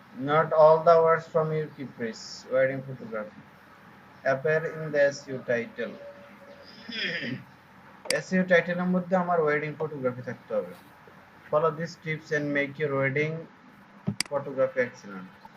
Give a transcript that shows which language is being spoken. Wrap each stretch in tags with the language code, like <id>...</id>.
<en>Not all the words from your key phrase. Wedding photography appear in the SEO title.</en> <bn>SEO টাইটেলের মধ্যে আমার wedding photography থাকতে হবে।</bn> <en>Follow these tips and make your wedding photography excellent.</en>